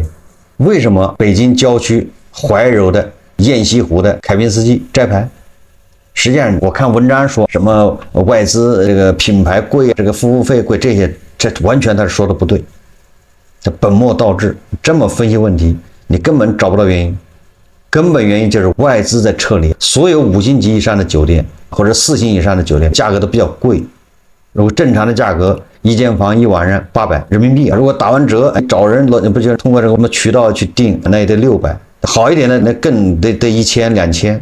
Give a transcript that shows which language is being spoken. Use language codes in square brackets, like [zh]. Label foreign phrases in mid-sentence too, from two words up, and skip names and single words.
[zh] 為什麼北京郊區懷柔的雁西湖的凱賓斯基摘牌？實際上我看文章說什麼外資這個品牌貴，這個服務費貴，這完全他說的不對，這本末倒置。這麼分析問題，你根本找不到原因。根本原因就是外資在撤離，所有5星級以上的酒店或者4星以上的酒店價格都比較貴。如果正常的價格，一間房一晚上800人民幣，如果打完折找人，不就通過这个我们渠道去訂，那也得600，好一點的那更得1000、2000。